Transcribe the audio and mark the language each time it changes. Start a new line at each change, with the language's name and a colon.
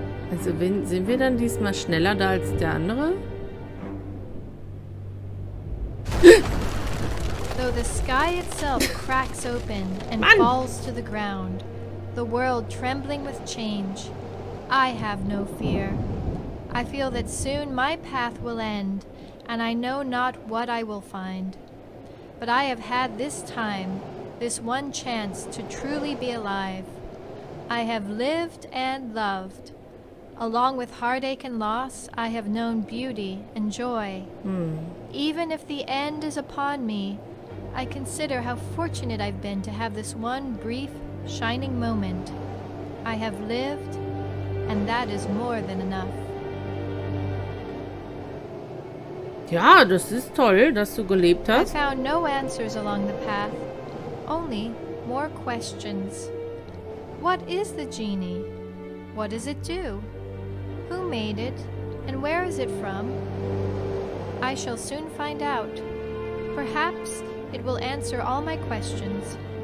German: Also sind wir dann diesmal schneller da als der andere?
English: Though the sky itself cracks open and falls to the ground, the world trembling with change, I have no fear. I feel that soon my path will end, and I know not what I will find. But I have had this time, this one chance to truly be alive. I have lived and loved. Along with heartache and loss, I have known beauty and joy. Even if the end is upon me, I consider how fortunate I've been to have this one brief, shining moment. I have lived, and that is more than enough.
German: Ja, das ist toll, dass du gelebt
English: I
German: hast.
English: found no answers along the path, only more questions. What is the genie? What does it do? Who made it, and where is it from? I shall soon find out. Perhaps it will answer all my questions.